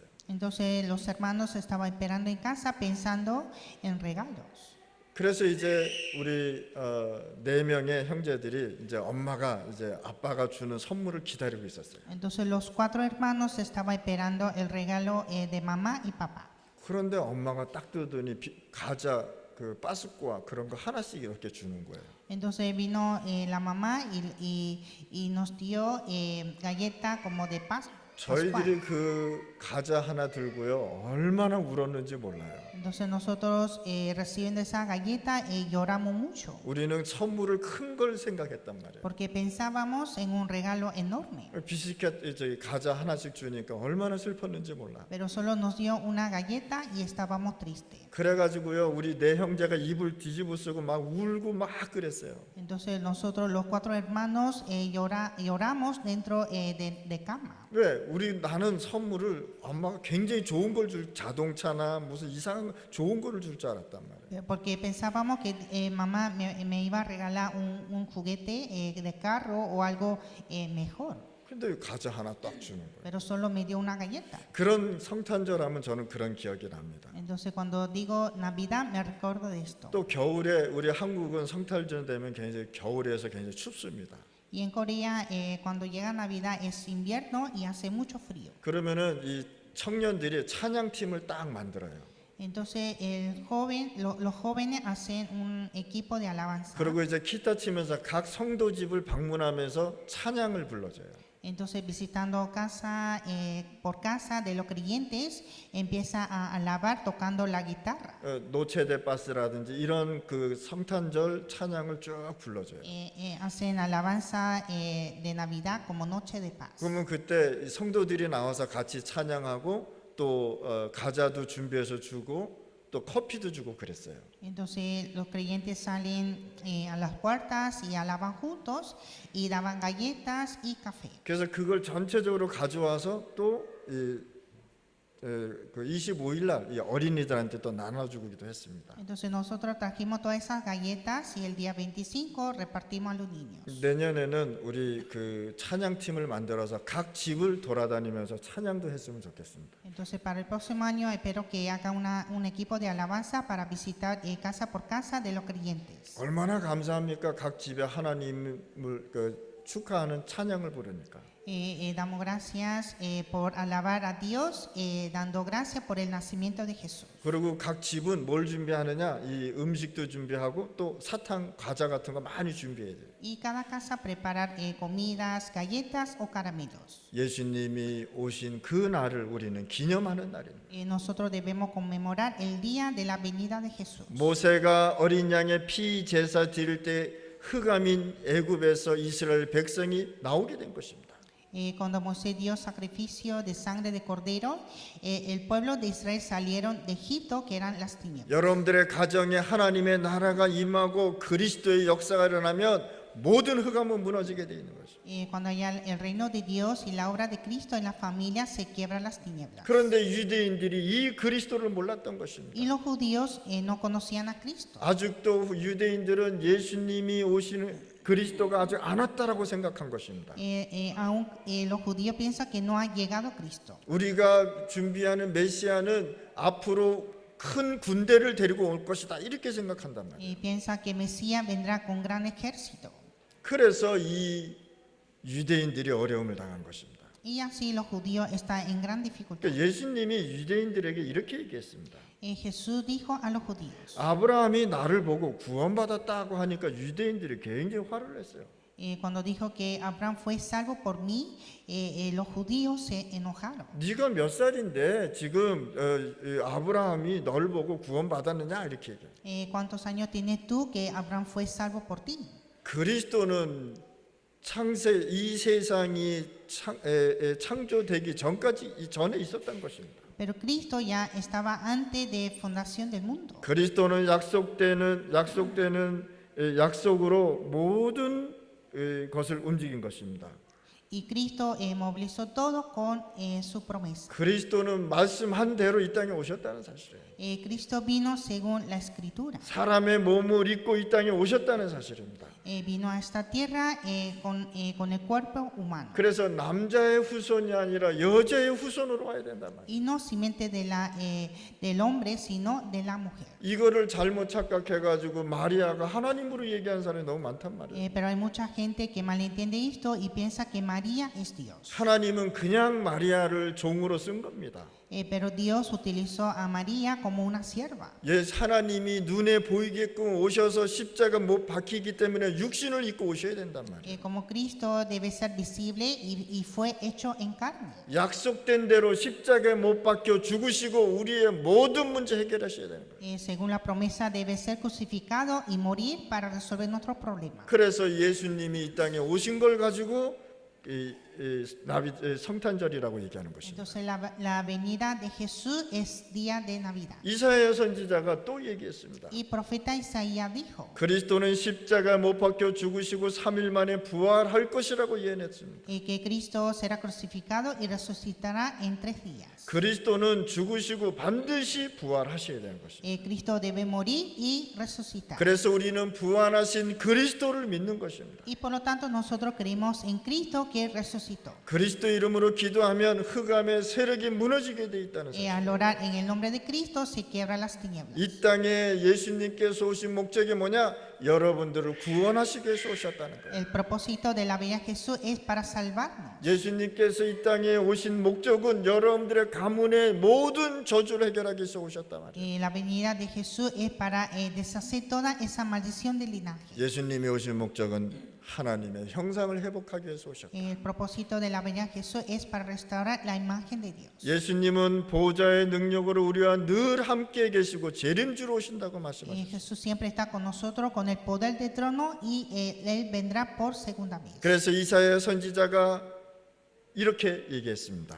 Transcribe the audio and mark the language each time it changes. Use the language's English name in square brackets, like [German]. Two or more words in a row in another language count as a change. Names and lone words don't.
[Spanish] Entonces los hermanos estaban esperando en casa pensando en regalos. [Korean] 그래서 이제 우리 네 명의 형제들이 이제 엄마가 이제 아빠가 주는 선물을 기다리고 있었어요. [Spanish] Entonces los 4 hermanos estaban esperando el regalo de mamá y papá. [Korean] 그런데 엄마가 딱 뜨더니 과자 그 바스코와 그런 거 하나씩 이렇게 주는 거예요. [Spanish] Entonces vino la mamá y nos dio galleta como de Pascua. [Korean] 저희들이 그 과자 하나 들고요 얼마나 울었는지 몰라요. [Spanish] Entonces nosotros recibiendo esa galleta lloramos mucho. [Korean] 우리는 선물을 큰 걸 생각했단 말이에요. [Spanish] Porque pensábamos en un regalo enorme. [Korean] 비스켓 저기 과자 하나씩 주니까 얼마나 슬펐는지 몰라. [Spanish] Pero solo nos dio una galleta y estábamos tristes. [Korean] 그래가지고요 우리 네 형제가 입을 뒤집어 쓰고 막 울고 막 그랬어요. [Spanish] Entonces nosotros los 4 hermanos lloramos dentro de cama. [Korean] 왜? 나는 선물을 엄마가 굉장히 좋은 걸 줄 자동차나 무슨 이상한 좋은 거를 줄 줄 알았단 말이에요. [Spanish] Porque pensábamos que mamá me iba a regalar un juguete de carro o algo mejor. [Korean] 근데 과자 하나 딱 주는 거예요. [Spanish] pero solo me dio una galleta. [Korean] 그런 성탄절 하면 저는 그런 기억이 납니다. [Spanish] Entonces cuando digo Navidad me recuerdo de esto. [Korean] 또 겨울에 우리 한국은 성탄절 되면 굉장히 겨울에서 굉장히 춥습니다. [Spanish] Y en Corea cuando llega Navidad es invierno y hace mucho frío. [Korean] 그러면은 이 청년들이 찬양팀을 딱 만들어요. [Spanish] Entonces los jóvenes hacen un equipo de alabanza. [Korean] 그리고 이제 기타 치면서 각 성도 집을 방문하면서 찬양을 불러줘요. [Spanish] Entonces visitando casa por casa de los creyentes empieza a alabar tocando la guitarra. [Korean] 노체대 바스라든지 이런 그 성탄절 찬양을 쭉 불러줘요. [Spanish] Hacen alabanza de Navidad como Noche de Paz. [Korean] 그러면 그때 성도들이 나와서 같이 찬양하고 또 과자도 준비해서 주고 또 커피도 주고 그랬어요. [Spanish] Entonces los creyentes salen a las puertas y alaban juntos y daban galletas y café. [Korean] 그래서 그걸 전체적으로 가져와서 또 그 25일 날 어린이들한테 또 나눠주기도 했습니다. [Spanish] Entonces nosotros trajimos todas esas galletas y el día 25 repartimos a los niños. [Korean] 내년에는 우리 그 찬양팀을 만들어서 각 집을 돌아다니면서 찬양도 했으면 좋겠습니다. [Spanish] Entonces para el próximo año espero que haga un equipo de alabanza para visitar casa por casa de los creyentes. [Korean] 얼마나 감사합니까? 각 집에 하나님을 축하하는 찬양을 부르니까. [Spanish] Damos gracias por alabar a Dios, dando gracias por el nacimiento de Jesús. [Korean] 그리고 각 집은 뭘 준비하느냐? 이 음식도 준비하고 또 사탕, 과자 같은 거 많이 준비해야 돼요. [Spanish] Y cada casa preparar comidas, galletas o caramelos. [Korean] 예수님이 오신 그 날을 우리는 기념하는 날입니다. [Spanish] Nosotros debemos conmemorar el día de la venida de Jesús. [Korean] 모세가 어린 양의 피 제사 드릴 때 흑암인 애굽에서 이스라엘 백성이 나오게 된 것입니다. [Spanish] Cuando Moisés dio sacrificio de sangre de cordero, el pueblo de Israel salieron de Egipto, que eran las tinieblas. [Korean] 여러분들의 가정에 하나님의 나라가 임하고 그리스도의 역사가 일어나면 모든 흑암은 무너지게 되어 있는 것이죠. [Spanish] Cuando haya el reino de Dios y la obra de Cristo en la familia, se quiebran las tinieblas. [Korean] 그런데 유대인들이 이 그리스도를 몰랐던 것입니다. [Spanish] Y los judíos no conocían a Cristo. [Korean] 아직도 유대인들은 예수님이 오시는 그리스도가 아직 안 왔다라고 생각한 것입니다. [Spanish] Aún los judíos piensan que no ha llegado Cristo. [Korean] 우리가 준비하는 메시아는 앞으로 큰 군대를 데리고 올 것이다 이렇게 생각한단 말이에요. [Spanish] Piensa que Mesías vendrá con gran ejército. [Korean] 그래서 이 유대인들이 어려움을 당한 것입니다. [Spanish] Y así los judíos están en gran dificultad. [Korean] 그러니까 예수님이 유대인들에게 이렇게 얘기했습니다. [Spanish] Jesús dijo a los judíos. [Korean] 아브라함이 나를 보고 구원받았다고 하니까 유대인들이 굉장히 화를 냈어요. [Spanish] Cuando dijo que Abraham fue salvo por mí, los judíos se enojaron. [Korean] 네가 몇 살인데 지금 아브라함이 너를 보고 구원받았느냐 이렇게 얘기해요. [Spanish] ¿Cuántos años tienes tú que Abraham fue salvo por ti? [Korean] 그리스도는 이 세상이 창조되기 전에 있었던 것입니다. [Spanish] Pero Cristo ya estaba antes de fundación del mundo. [Korean] 그리스도는 약속으로 모든 것을 움직인 것입니다. [Spanish] Y Cristo movilizó todo con su promesa. [Korean] 그리스도는 말씀한 대로 이 땅에 오셨다는 사실이에요. [Spanish] Cristo vino según la Escritura. [Korean] 사람의 몸을 입고 이 땅에 오셨다는 사실입니다. [Spanish] Vino a esta tierra con el cuerpo humano. [Korean] 그래서 남자의 후손이 아니라 여자의 후손으로 와야 된단 말이에요. [Spanish] Y no simiente del hombre, sino de la mujer. [Korean] 이거를 잘못 착각해가지고 마리아가 하나님으로 얘기하는 사람이 너무 많단 말이에요. [Spanish] Pero hay mucha gente que malentiende esto y piensa que María es Dios. [Korean] 하나님은 그냥 마리아를 종으로 쓴 겁니다. [Spanish] Pero Dios utilizó a María como una sierva. [Korean] 하나님이 눈에 보이게끔 오셔서 십자가 못 박히기 때문에 육신을 입고 오셔야 된단 말이에요. [Spanish] Como Cristo debe ser visible y fue hecho en carne. [Korean] 약속된 대로 십자가에 못 박혀 죽으시고 우리의 모든 문제 해결하셔야 되는 거예요. [Spanish] Según la promesa debe ser crucificado y morir para resolver nuestros problemas. [Korean] 그래서 예수님이 이 땅에 오신 걸 가지고 성탄절이라고 얘기하는 것입니다. [Spanish] Entonces la venida de Jesús es día de Navidad. [Korean] 이사야 선지자가 또 얘기했습니다. [Spanish] Y profeta Isaías dijo [Korean] 그리스도는 십자가에 못 박혀 죽으시고 3일 만에 부활할 것이라고 예언했습니다. [Spanish] que Cristo será crucificado y resucitará en 3 días. [Korean] 그리스도는 죽으시고 반드시 부활하셔야 되는 것입니다. [Spanish] Cristo debe morir y resucitar. [Korean] 그래서 우리는 부활하신 그리스도를 믿는 것입니다. [Spanish] Y por lo tanto nosotros creemos en Cristo que resucitó. resucitó. [Korean] 그리스도 이름으로 기도하면 흑암의 세력이 mu너지게 돼 있다는 사실. [Spanish] Al orar en el nombre de Cristo se quiebran las tinieblas. [Korean] 이 땅에 예수님께서 오신 목적이 뭐냐? 여러분들을 구원하시기 위해서 오셨다는 거예요. [Spanish] El propósito de la venida de Jesús es para salvarnos. [Korean] 예수님께서 이 땅에 오신 목적은 여러분들의 가문의 모든 저주를 해결하기 위해서 오셨단 말이에요. [Spanish] La venida de Jesús es para deshacer toda esa maldición del linaje. [Korean] 예수님이 오신 목적은 하나님의 형상을 회복하기 위해서 오셨다. [Spanish] El propósito de la venida de Jesús es para restaurar la imagen de Dios. [Korean] 예수님은 보호자의 능력으로 우리와 늘 함께 계시고 재림주로 오신다고 말씀하셨어요. [Spanish] Jesús siempre está con nosotros con el poder del trono y Él vendrá por segunda vez. [Korean] 그래서 이사야 선지자가 이렇게 얘기했습니다.